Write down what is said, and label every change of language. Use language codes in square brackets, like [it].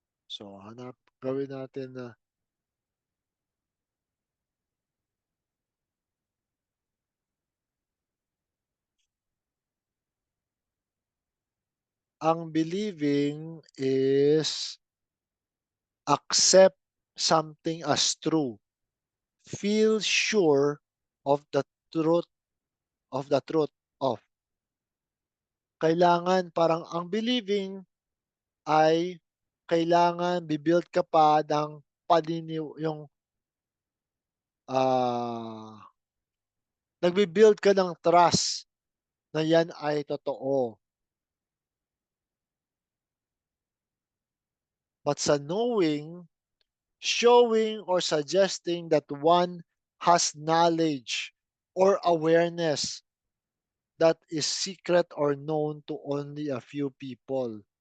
[tl] So, gawin natin na ang [en] believing is accept something as true, feel sure of the truth truth of. [tl] Kailangan parang ang believing ay kailangan ka pa ng yung, ah, nagbi-build ka ng trust na yan ay totoo. [en] But sa knowing, showing or suggesting that one has knowledge or awareness that is secret or known to only a few people.